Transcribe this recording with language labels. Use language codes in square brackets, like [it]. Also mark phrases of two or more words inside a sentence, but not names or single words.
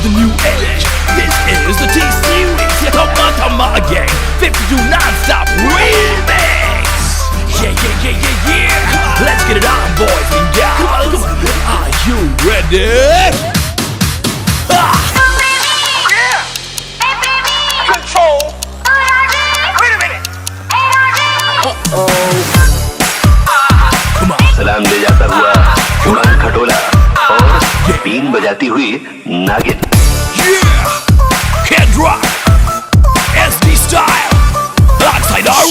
[en] the new age, this is the T-Series Yakamata Gang 52 non-stop remix. Yeah, yeah, yeah, yeah, yeah. Let's get it on, boys and girls. Are you ready? Control. Wait a minute. [hi] सलाम ले जाता हुआ उमंग खटोला और बीन बजाती हुई नागिन। [en] Head rock, SD style, alongside our